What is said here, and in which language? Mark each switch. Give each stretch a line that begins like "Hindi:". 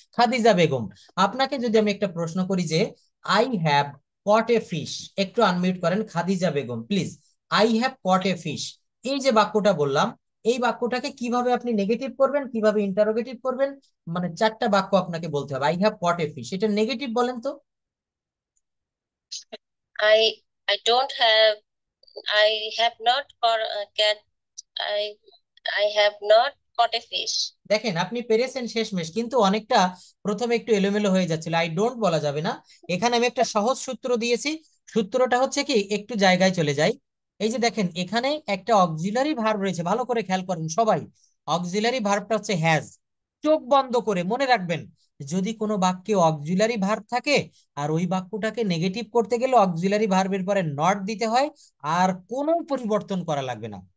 Bangla: খাদিজা বেগম, আপনাকে যদি আমি একটা প্রশ্ন করি যে
English: I have caught a fish,
Bangla: একটু আনমিউট করেন Khadija Begum please.
English: I have caught a fish,
Bangla: এই যে বাক্যটা বললাম, এই বাক্যটাকে কিভাবে আপনি নেগেটিভ করবেন, কিভাবে ইন্টারোগেটিভ করবেন, মানে চারটা বাক্য আপনাকে বলতে হবে। I have caught a fish, এটা নেগেটিভ বলেন তো।
English: I don't have, I have not caught a cat. I I have not caught a fish.
Bangla: দেখেন আপনি পেরেছেন শেষমেশ, কিন্তু অনেকটা প্রথমে একটু এলোমেলো হয়ে যাচ্ছিল,
English: I don't
Bangla: বলা যাবে না। এখানে আমি একটা সহজ সূত্র দিয়েছি, সূত্রটা হচ্ছে কি, একটু জায়গায় চলে যাই। এই যে দেখেন এখানে একটা অক্সিলারি ভার্ব রয়েছে, ভালো করে খেয়াল করেন সবাই। অক্সিলারি ভার্বটা হচ্ছে হ্যাজ। চোখ বন্ধ করে মনে রাখবেন, যদি কোনো বাক্যে অক্সিলারি ভার্ব থাকে আর ওই বাক্যটাকে নেগেটিভ করতে গেলে অক্সিলারি ভার্বের পরে নট দিতে হয়, আর কোনো পরিবর্তন করা লাগবে না।